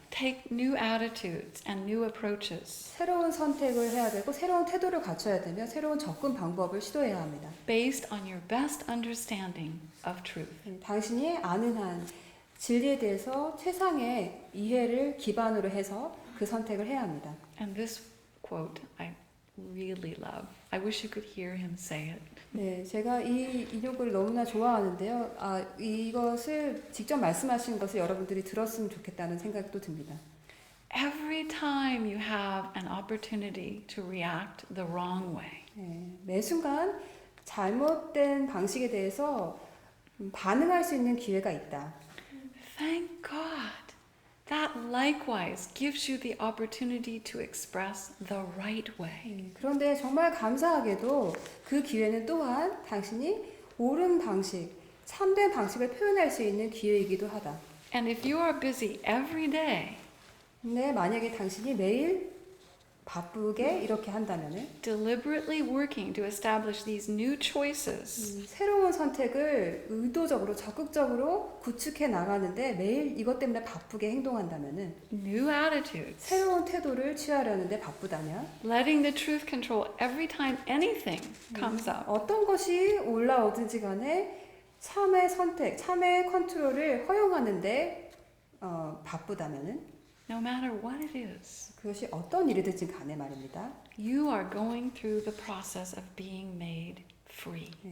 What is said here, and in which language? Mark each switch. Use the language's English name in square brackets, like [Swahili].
[English] take new attitudes and new approaches [Korean] 새로운 선택을 해야 되고 새로운 태도를 갖춰야 되며 새로운 접근 방법을 시도해야 합니다. [English] based on your best understanding of truth. [Korean] 당신이 아는 한 진리에 대해서 최상의 이해를 기반으로 해서 그 선택을 해야 합니다. [English] And this quote I really love. I wish you could hear him say it. [Korean] 네, 제가 이 인용글을 너무나 좋아하는데요. 이것을 직접 말씀하신 것을 여러분들이 들었으면 좋겠다는 생각도 듭니다. [English] Every time you have an opportunity to react the wrong way, [Korean] 네, 매 순간 잘못된 방식에 대해서 반응할 수 있는 기회가 있다. [English] thank God. That likewise gives you the opportunity to express the right way. [Korean] 그런데 정말 감사하게도 그 기회는 또한 당신이 옳은 방식, 참된 방식을 표현할 수 있는 기회이기도 하다. [English] And if you are busy every day, [Korean] 근데 만약에 당신이 매일 바쁘게 이렇게 한다면은 [English] deliberately working to establish these new choices, [Korean] 새로운 선택을 의도적으로 적극적으로 구축해 나가는데 매일 이것 때문에 바쁘게 행동한다면은 [English] new attitudes, [Korean] 새로운 태도를 취하려는데 바쁘다면 [English] letting the truth control every time anything comes up, [Korean] 어떤 것이 올라오든지 간에 참의 선택, 참의 컨트롤을 허용하는데 바쁘다면은 [English] no matter what it is, [Korean] 그것이 어떤 일이든지 간에 말입니다. [English] you are going through the process of being made free.